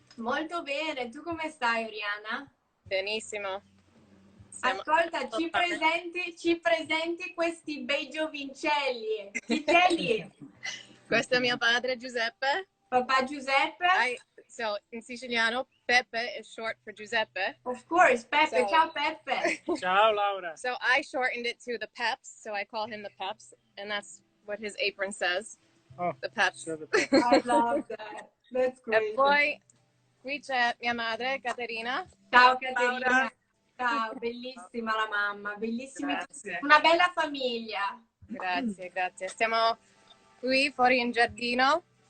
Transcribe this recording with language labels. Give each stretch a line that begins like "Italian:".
Italian: Molto bene, tu come stai, Oriana? Benissimo. Ascolta, ci presenti questi bei giovincelli. Chi ce li? Questo è mio padre Giuseppe. Papà Giuseppe?
English: So in siciliano, Pepe is short for Giuseppe. Of course, Pepe. Ciao, Pepe.
Italian: Ciao, Laura.
English: So I shortened it to the Peps, so I call him the Peps, and that's what his apron says. Oh, the Peps. so the Peps. I love that. That's great.
Italian: E poi qui c'è mia madre, Caterina. Ciao, Caterina. Ciao, bellissima la mamma, bellissimi. Grazie. Una bella famiglia. Grazie, grazie. Stiamo qui fuori in giardino.